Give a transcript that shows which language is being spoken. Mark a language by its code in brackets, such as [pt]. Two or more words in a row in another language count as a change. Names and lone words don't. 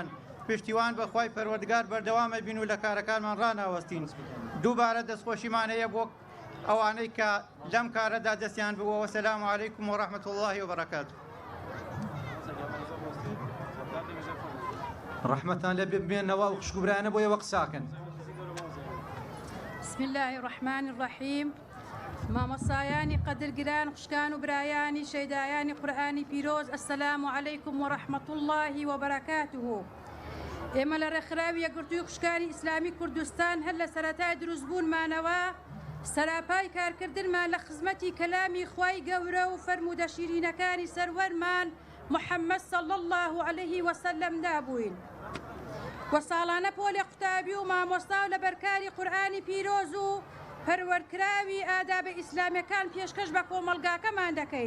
[ckb] پشتیوان بە خوای پەروەردگار بەردەوامە بین و لە کارەکانمان ڕاناوەستین. دووبارە دەستخۆشیمان هەیە بۆ ئەوانەی کە لەم کارەدا دەستیان بووە. [ar] وەسەلام عەلەیکم وەڕەحمەت الله وبەرەکاتوه. [ckb] ڕەحمەتان لێ بێنەوە و خوشکبرانە بۆ ئێوە قساکەن. [ar] بسم الله الرحمن الرحيم. [ckb] مامۆستایانی قەدرگران خوشکان و برایانی شەیدایانی قورئانی پیرۆز [ar] ئەسەلام عەلەیکم وەڕەحمەت الله وبەرەکاتوه. [ckb] ئێمە لە ڕێکخراوی یەکگرتووی خوشکانی ئیسلامی کوردستان هەر لە سەرەتای دروستبوونمانەوە سەراپای کارکردنمان لە خزمەتی کەلامی خوای گەورە و فەرموودە شیرینەکانی سەروەرمان محەممەد [ar] صلی الله عليه وسلم [ckb] دابووین و ساڵانە پۆلی قوتابی و مامۆستا و لە بەرکاری قورئانی پیرۆز و پەروەردکراوی ئادابە ئیسلامیەکان پێشکەش بە کۆمەڵگاکەمان دەکەین.